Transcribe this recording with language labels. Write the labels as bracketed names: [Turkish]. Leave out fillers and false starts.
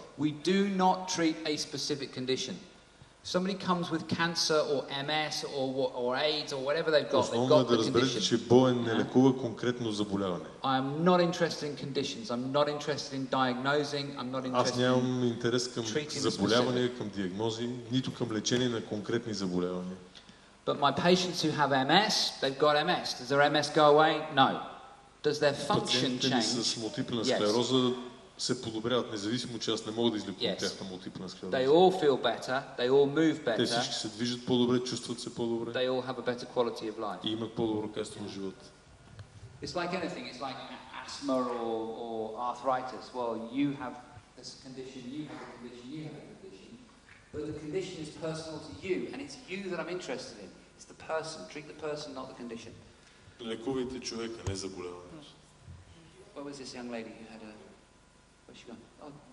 [English] We do not treat a specific condition. Somebody comes with cancer or MS or AIDS or whatever they've got [Bulgarian] да [English] the [Bulgarian] разберете, че Bowen не лекува конкретно заболяване. [English] I'm not interested in conditions. I'm not interested in diagnosing. I'm not interested. [Bulgarian] Аз нямам интерес към заболяване, към диагнози, нито към лечение на конкретни заболявания. [English] But my patients who have MS, they've got MS. Does their MS go away? No. Does their function change? [Bulgarian] С мултипла склероза се подобряват, независимо, че аз не мога да излекувам тяхната мултипла склероза. [English] They all feel better, they all move better. [Bulgarian] Те всички се движат по-добре, чувстват се по-добре. [English] They all have a better quality of life. [Bulgarian] И имат по-добро качество на живота. [English] It's like anything, it's like asthma or arthritis. Well, you have this condition, you have a condition, you have a condition. But the condition is personal to you, and it's you that I'm interested in. It's the person. Treat the person, not the condition. [Bulgarian] Лекувайте човека, не заболяването. [English] Where was this young lady who had a... Where's she gone? Oh.